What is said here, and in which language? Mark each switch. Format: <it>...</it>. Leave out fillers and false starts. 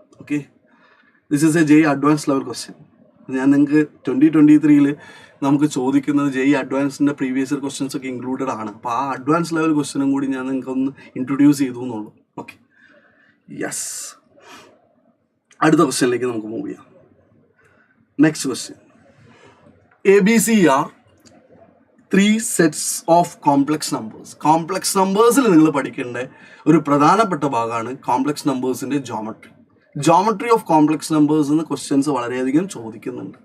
<en>Okay, this is a JEE advance level question.</en> <ml>ഞാൻ നിങ്ങൾക്ക് 2023 നമുക്ക് ചോദിക്കുന്നത് JEE അഡ്വാൻസിൻ്റെ പ്രീവിയസ് ഇയർ ക്വസ്റ്റ്യൻസ് ഒക്കെ ഇൻക്ലൂഡഡ് ആണ്. അപ്പോൾ ആ അഡ്വാൻസ് ലെവൽ ക്വസ്റ്റ്യനും കൂടി ഞാൻ നിങ്ങൾക്ക് ഒന്ന് ഇൻട്രൊഡ്യൂസ് ചെയ്തു എന്നുള്ളൂ. ഓക്കെ, യെസ്, അടുത്ത ക്വസ്റ്റ്യനിലേക്ക് നമുക്ക് മൂവ് ചെയ്യാം. Next question,</ml> <en>ABC are 3 sets of complex numbers.</en> <ml>Complex നമ്പേഴ്സിൽ നിങ്ങൾ പഠിക്കേണ്ട ഒരു പ്രധാനപ്പെട്ട ഭാഗമാണ് complex നമ്പേഴ്സിൻ്റെ geometry of complex numbers എന്ന് ക്വസ്റ്റ്യൻസ് വളരെയധികം ചോദിക്കുന്നുണ്ട്.</ml>